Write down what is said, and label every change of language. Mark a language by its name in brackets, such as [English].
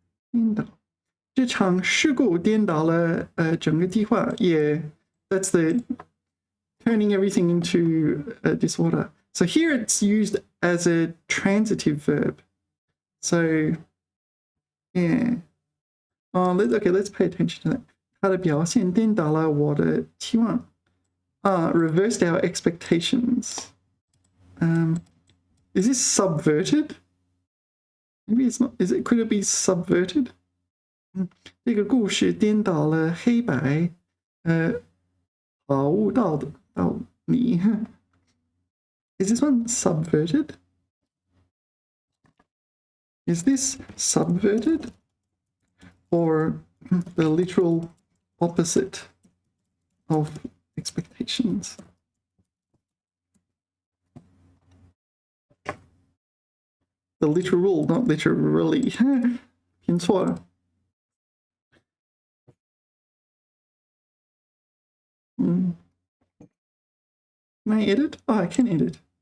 [Chinese] 颠倒这场事故颠倒了整个计划 [English] Yeah, that's the turning everything into a disorder. So here it's used as a transitive verb. So yeah. Let's pay attention to that. [Chinese] 它的表现颠倒了我的期望 [English] reversed our expectations. Is this subverted? Maybe it's not. Could it be subverted? [Chinese] 这个故事颠倒了黑白好悟道的道理 [English] Is this one subverted? Is this subverted? Or the literal opposite of expectations? The literal, not literally. [Chinese] 拼错了 [English] Can I edit? Oh, I can edit.